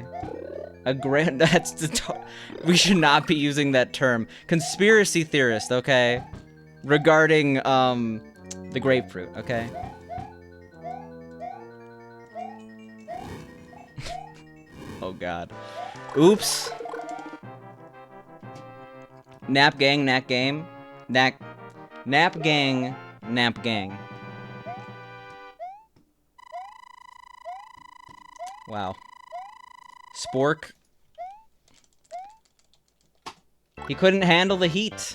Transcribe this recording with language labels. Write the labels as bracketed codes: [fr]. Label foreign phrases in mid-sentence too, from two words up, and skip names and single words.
[en] That's the we should not be using that term. Conspiracy theorist, okay? Regarding, the grapefruit, okay? Oh, God. Oops. Nap gang, nap game. Nap gang, nap gang. Wow. Spork. He couldn't handle the heat.